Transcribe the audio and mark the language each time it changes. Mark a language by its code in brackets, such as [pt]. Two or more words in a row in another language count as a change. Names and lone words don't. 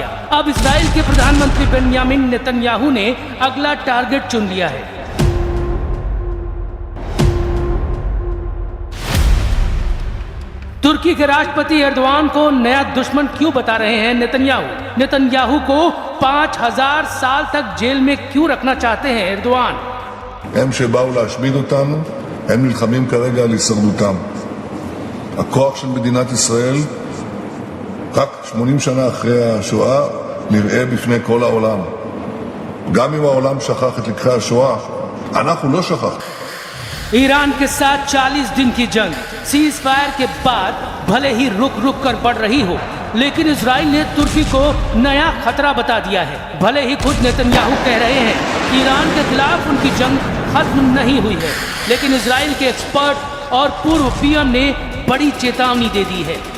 [hi] अब इजराइल के प्रधानमंत्री बेंयामिन नेतन्याहू ने अगला टारगेट चुन लिया है। तुर्की के राष्ट्रपति एर्दोआन को नया दुश्मन क्यों बता रहे हैं नेतन्याहू? नेतन्याहू को 5000 साल तक जेल में क्यों रखना चाहते हैं एर्दोआन? [he] הם שבאו להשמיד אותנו, הם נלחמים כרגע על הישרדותם. הכוח של מדינת ישראל, רק 80 שנה אחרי השואה, נראה בפני כל העולם. גם אם העולם שכח את לקחי השואה, אנחנו לא שכחנו. [hi] ईरान के साथ 40 दिन की जंग सीज फायर के बाद भले ही रुक रुक कर बढ़ रही हो, लेकिन इजराइल ने तुर्की को नया खतरा बता दिया है। भले ही खुद नेतन्याहू कह रहे हैं कि ईरान के खिलाफ उनकी जंग खत्म नहीं हुई है, लेकिन इजराइल के एक्सपर्ट और पूर्व पीएम ने बड़ी चेतावनी दे दी है।